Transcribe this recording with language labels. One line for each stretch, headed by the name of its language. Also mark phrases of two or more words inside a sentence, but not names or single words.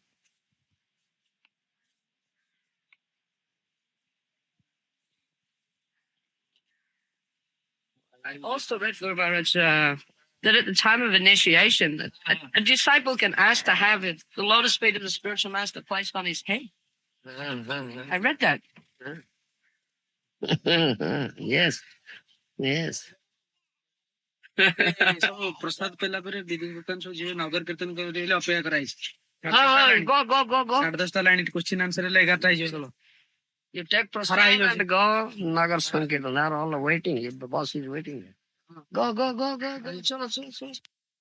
English: I also read, Guru Maharaj, that at the time of initiation, a disciple can ask to have the lotus feet of the spiritual master placed on his head. I read that. Yes.
Odia: ସବୁ ପ୍ରସାଦ ପାଇଲା ପରେ ଦିଦି ବର୍ତ୍ତମାନ ସବୁ ଯିବେ ନଗର କୀର୍ତ୍ତନ କରିବାକୁ ଅପେକ୍ଷା କରାଯାଇଛି।
English: Go.
Odia: 10:30
English: line question answer
Odia: ହେଲେ 11ଟା ହେଇଯିବ।
English: You take prasad and go. Nagar Sankirtan. They're all waiting. The boss is waiting. Go. Chalo.